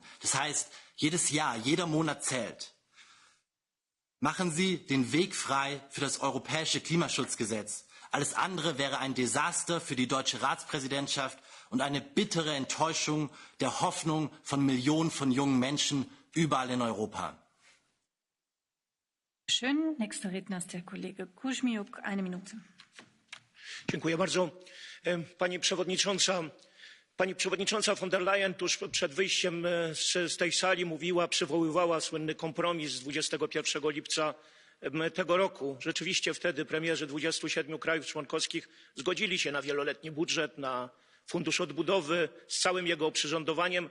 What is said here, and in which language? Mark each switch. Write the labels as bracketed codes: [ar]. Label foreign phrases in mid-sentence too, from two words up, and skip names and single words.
[de] Das heißt, jedes Jahr, jeder Monat zählt. Machen Sie den Weg frei für das europäische Klimaschutzgesetz. Alles andere wäre ein Desaster für die deutsche Ratspräsidentschaft und eine bittere Enttäuschung der Hoffnung von Millionen von jungen Menschen überall in Europa. Schön. Nächster Redner ist der Kollege Kuźmiuk. 1 Minute. [pl] Dziękuję bardzo. Pani przewodnicząca von der Leyen tuż przed wyjściem z tej sali przywoływała słynny kompromis z 21 lipca tego roku. Rzeczywiście wtedy premierzy 27 krajów członkowskich zgodzili się na wieloletni budżet, na fundusz odbudowy z całym jego oprzyrządowaniem.